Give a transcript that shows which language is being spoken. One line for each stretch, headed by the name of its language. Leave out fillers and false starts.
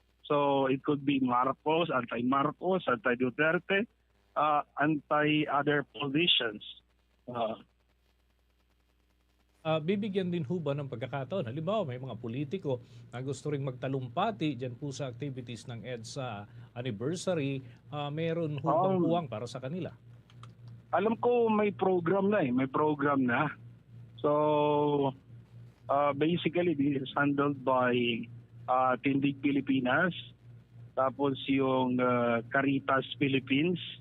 English: So it could be Marcos, anti-Marcos, anti-Duterte, anti-other politicians.
Filipino: Bibigyan din ho ba ng pagkakataon? Halimbawa, may mga politiko na gusto rin magtalumpati dyan po sa activities ng EDSA anniversary. Meron ho bang puwang para sa kanila? Alam ko may program na May program na.
English: So basically, this is handled by
Filipino: Tindig Pilipinas, tapos yung Caritas Philippines.